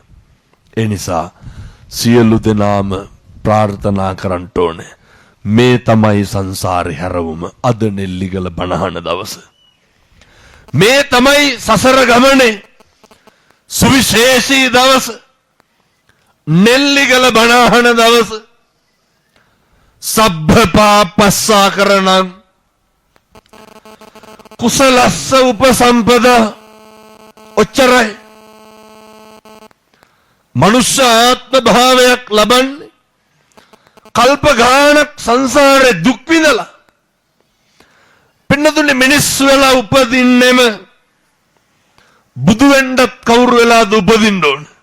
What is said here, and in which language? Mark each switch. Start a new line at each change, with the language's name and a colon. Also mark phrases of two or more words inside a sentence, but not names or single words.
Sinhala: ඒ නිසා සියලු දෙනාම ප්‍රාර්ථනා කරන්න ඕනේ. මේ තමයි සංසාරේ හැරවුම. අද නෙල්ලිගල බණහන දවස. මේ තමයි සසර ගමනේ සුවිශේෂී දවස. නෙල්ලිගල බණහන දවස.
Pali: සබ්බ පාපස්සා කරණං කුසලස්ස උපසම්පදා ඔච්චරයි.
Sinhala: මනුෂ්‍ය ආත්ම භාවයක් ලබන්නේ කල්ප ගානක් සංසාරේ දුක් විඳලා පින්නතුනේ මිනිස්සු වෙලා උපදින්නෙම බුදු වෙන්නත් කවුරු වෙලාද උපදින්න ඕන?